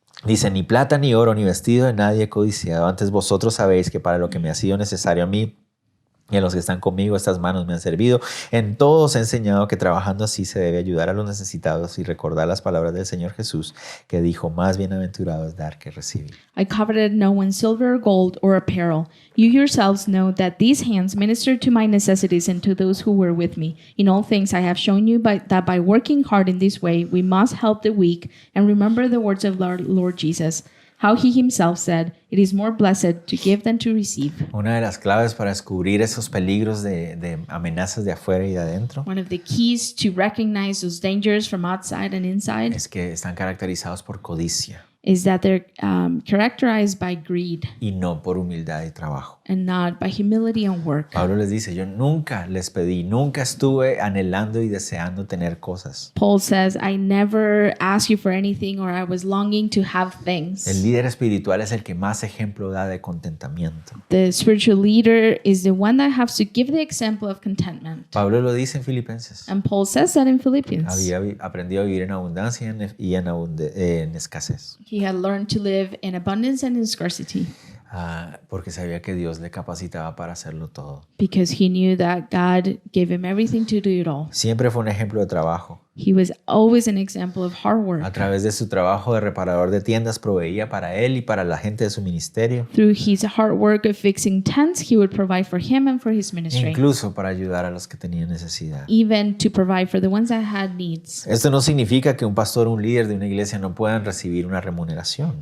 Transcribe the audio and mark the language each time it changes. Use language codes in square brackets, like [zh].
[es] Dice, ni plata, ni oro, ni vestido de nadie he codiciado. Antes vosotros sabéis que para lo que me ha sido necesario a mí y a los que están conmigo, estas manos me han servido. En todo os he enseñado que trabajando así se debe ayudar a los necesitados y recordar las palabras del Señor Jesús, que dijo, más bienaventurado es dar que recibir. [en] I coveted no one's silver or gold or apparel. You yourselves know that these hands ministered to my necessities and to those who were with me. In all things I have shown you that by working hard in this way, we must help the weak and remember the words of Lord Jesus, how he himself said, it is more blessed to give than to receive. [es] Una de las claves para descubrir esos peligros de amenazas de afuera y de adentro [en] One of the keys to recognize those dangers from outside and inside [es] es que están caracterizados por codicia [en] is that they're characterized by greed [es] y no por humildad y trabajo. [en] and not by humility and work. [es] Pablo les dice, yo nunca les pedí, nunca estuve anhelando y deseando tener cosas. [en] Paul says, I never asked you for anything or I was longing to have [es] El [en] things. [es] líder espiritual es el que más ejemplo da de contentamiento. [en] The spiritual leader is the one that has to give the example of contentment. [es] Pablo lo dice en Filipenses. [en] And Paul says that in Philippians. [es] Había aprendido a vivir en abundancia y en escasez. [en] He had learned to live in abundance and in scarcity [es] Porque sabía que Dios le capacitaba para hacerlo todo. [en] because he knew that God gave him everything to do it all. [es] Siempre fue un ejemplo de trabajo. [en] He was always an example of hard [es] A [en] work. [es] través de su trabajo de reparador de tiendas proveía para él y para la gente de su ministerio, [en] Through his hard work of fixing tents, he would provide for him and for his ministry, [es] incluso para ayudar a los que tenían necesidad. [en] even to provide for the ones that had needs. [es] Esto no significa que un pastor o un líder de una iglesia no puedan recibir una remuneración.